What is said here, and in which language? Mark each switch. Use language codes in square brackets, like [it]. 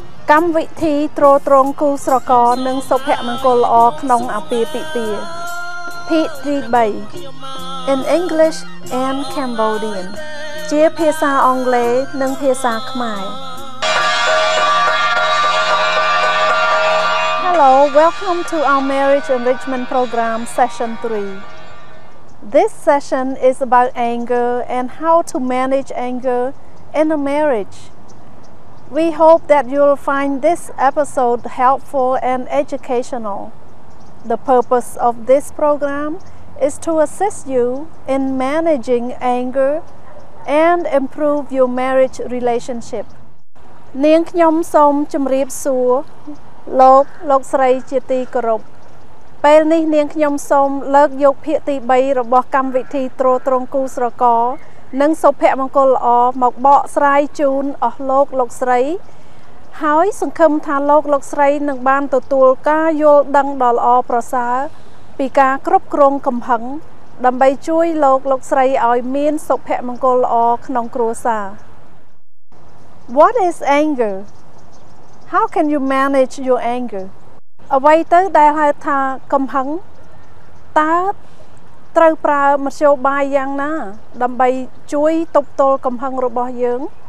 [km] កម្មវិធីទ្រទ្រង់គូស្រករនិងសុភមង្គលល្អក្នុងអាពាហ៍ពិពាហ៍ ភាគទី3 [en] In English and Cambodian [km] ជាភាសាអង់គ្លេសនិងភាសាខ្មែរ [en] Hello, welcome to our Marriage Enrichment Program Session 3. This session is about anger and how to manage anger in a marriage. We hope that you'll find this episode helpful and educational. The purpose of this program is to assist you in managing anger and improve your marriage relationship. [km] នាងខ្ញុំសូមជម្រាបសួរ លោកស្រីជាទីគោរពពេលនេះនាងខ្ញុំសូមលើកយកភាគទី3របស់កម្មវិធីទ្រទ្រង់គូស្រករនិងសុភមង្គលល្អមកបកស្រាយជូនអស់លោកស្រី ហើយសង្ឃឹមថាលោកស្រីនឹងបានទទួលការយល់ដឹងដ៏ល្អប្រសើរពីការគ្រប់គ្រងកំហឹងដើម្បីជួយលោកស្រីឲ្យមានសុភមង្គលល្អក្នុងគ្រួសារ [en] What is anger? How can you manage your anger? [km] អ្វីទៅដែលហៅថាកំហឹងតើត្រូវប្រើមធ្យោបាយយ៉ាងណាដើម្បីជួយទប់ទល់កំហឹងរបស់យើង